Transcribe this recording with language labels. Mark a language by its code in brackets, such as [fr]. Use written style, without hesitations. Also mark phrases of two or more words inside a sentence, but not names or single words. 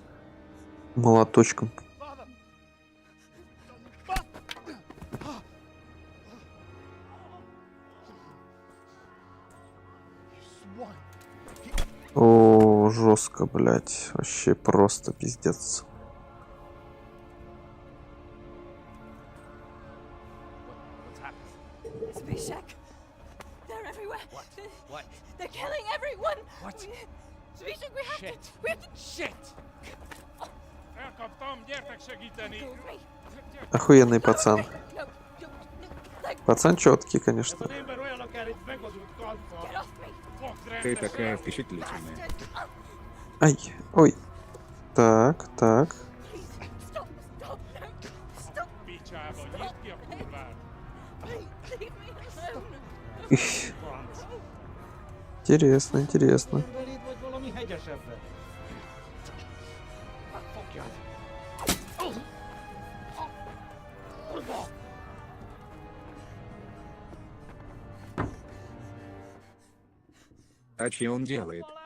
[ru] Молоточком. О, жестко, блядь. Вообще просто пиздец. [en] Zbyszek! They're everywhere! What? They're killing everyone! What? Zbyszek, we have Shit. to... We have to... Shit! [hu] Elkaptam, gyertek segíteni! [ru] Охуенный пацан. Пацан четкий, конечно. Ты такая впечатлительная. Ай, ой. Так, так. [hu] Picsába, nyitd ki a kurvát! [ru] Их. Интересно, интересно. А че он делает?